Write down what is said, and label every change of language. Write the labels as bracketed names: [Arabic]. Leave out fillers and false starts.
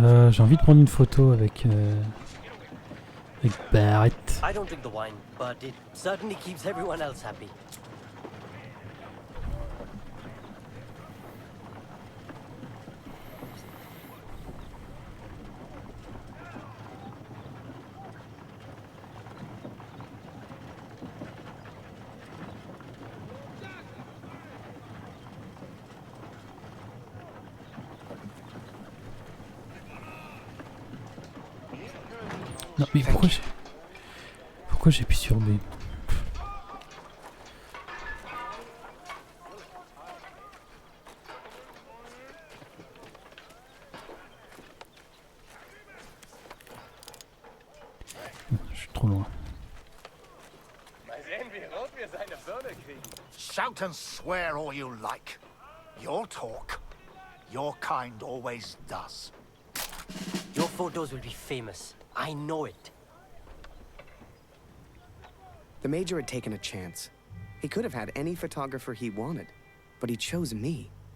[French] J'ai envie de prendre une photo avec Barrett. [English] I don't drink the wine, but it certainly keeps everyone else happy. [French] Non mais Pourquoi j'appuie sur B? Je suis trop loin. [German] Mal sehen, wie rot wir seine Birne kriegen. [English] Shout and swear all you like. Your talk, your kind always does. Your photos will be famous. I know it. The Major had taken a chance. He could have had any photographer he wanted, but he chose me.